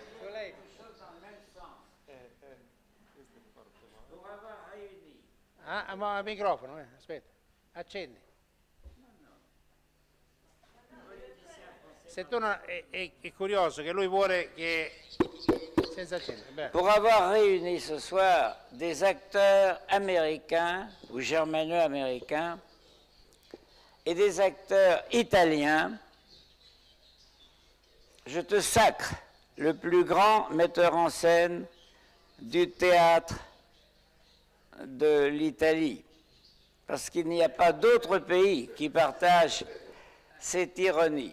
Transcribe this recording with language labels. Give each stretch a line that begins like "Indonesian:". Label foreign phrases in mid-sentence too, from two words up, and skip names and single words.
Italian: Ah, ma il microfono, aspetta, accendi. Se tu non, è curioso che lui vuole che... Senza accendere.
French: Pour avoir réuni ce soir des acteurs américains ou germano-américains et des acteurs italiens, je te sacre le plus grand metteur en scène du théâtre de l'Italie, parce qu'il n'y a pas d'autre pays qui partage cette ironie.